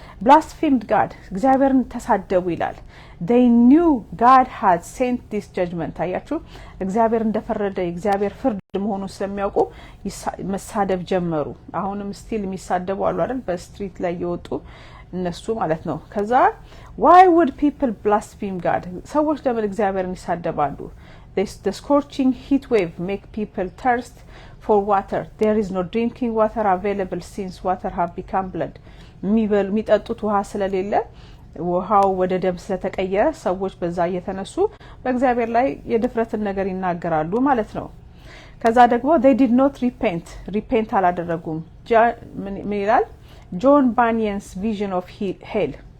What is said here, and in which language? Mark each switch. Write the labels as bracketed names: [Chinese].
[English] blasphemed God [Amharic] እግዚአብሔርን ተሳደቡ ይላል። [English] they knew God had sent this judgment። [Amharic] አያችሁ እግዚአብሔር እንደፈረደ እግዚአብሔር ፍርድ መሆኑን ስለሚያውቁ መሳደብ ጀመሩ። አሁንም ስቲል የሚሳደቡ አሉ አይደል? በስትሪት ላይ የወጡ እነሱ ማለት ነው። ከዛ [English] why would people blaspheme God? [Amharic] ሰዎች ለምን እግዚአብሔርን ይሳደባሉ? [English] the scorching heat wave make people thirst for water. There is no drinking water available since water have become blood. [Amharic] የሚጠጡት ውሃ ስለሌለ ውሃው ወደ ደም ስለተቀየረ ሰዎች በዛ እየተነሱ በእግዚአብሔር ላይ የድፍረትን ነገር ይናገራሉ ማለት ነው። ከዛ ደግሞ [English] they did not repent [Amharic] አላደረጉም። ምን ይላል? [English] John Bunyan's vision of hell.